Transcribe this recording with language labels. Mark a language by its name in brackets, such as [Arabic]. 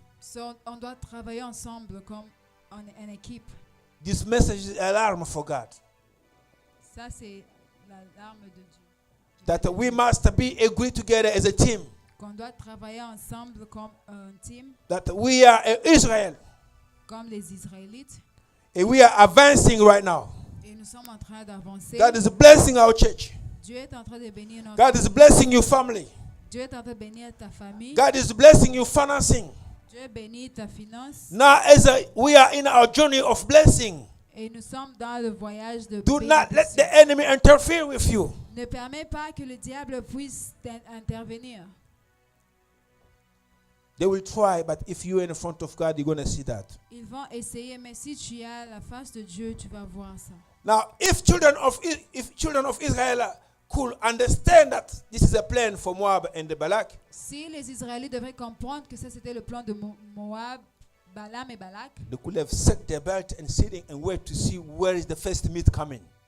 [French] So, on doit travailler ensemble comme une équipe. [English] This message is an alarm for God. [French] Ça, c'est l'alarme de Dieu. [English] That we must be agreed together as a team. [French] Qu'on doit travailler ensemble comme un team, [English] That we are Israel. [French] comme les Israélites. [English] And we are advancing right now. [French] Et nous sommes en train d'avancer. [English] God is blessing our church. [French] Dieu est en train de bénir notre [English] God is blessing your family. [French] Dieu est en train de bénir ta famille. [English] God is blessing your financing. [French] Dieu bénit ta finance. [English] Now, we are in our journey of blessing, [French] Et nous sommes dans le voyage de [English] do not let [French] bénédiction. [English] the enemy interfere with you. [French] Ne permets pas que le diable puisse intervenir. [English] They will try, but if you're in front of God, you're going to see that. [French] Ils vont essayer, mais si tu as la face de Dieu, tu vas voir ça. [English] Now, if children of Israel could understand that this is a plan for Moab and the Balak, [French] Si les Israélites devraient comprendre que ça c'était le plan de Moab, Balaam et Balak, [English] they could have set their belt and sitting and wait to see where is the first meat coming.